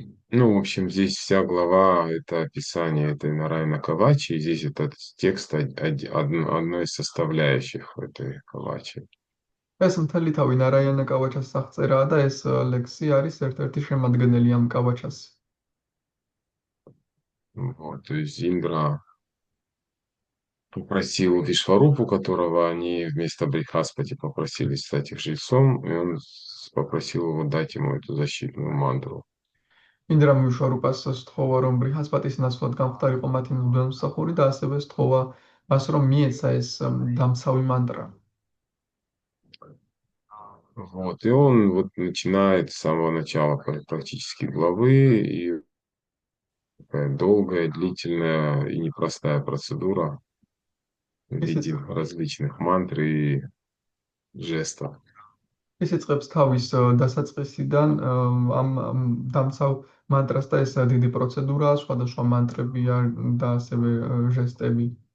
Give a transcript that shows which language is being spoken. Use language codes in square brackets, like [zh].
[ru] Ну, в общем, здесь вся глава — это описание этой Нараяна Кавачи, и здесь этот текст одной из составляющих этой Кавачи. [ka] ეს მთელი თავი ნარაიანა კავაჩას აღწერაა და ეს ლექსი არის ერთ-ერთი შემადგენელი ამ კავაჩას. [ru] Вот, то есть Индра попросил Вишварупу, которого они вместо Брихаспати попросили стать их жрецом, и он попросил его дать ему эту защитную мантру. [ka] ინდრამ ვიშვარუპას სთხოვა, რომ ბრიჰასპატის ნაცვლად გამختارიყო მათი მღვდელმსახური და ასევე სთხოვა მას, რომ მიეცა ეს დამცავი мантра. [ru] Вот, и он вот начинает с самого начала практически главы, и такая долгая, длительная и непростая процедура в виде различных мантр и жестов. [ka] ის იწყებს თავის დასაწყისიდან ამ დამცავ мантрას და ეს დიდი პროცედურაა, სხვადასხვა мантрებია და ასევე ჟესტები.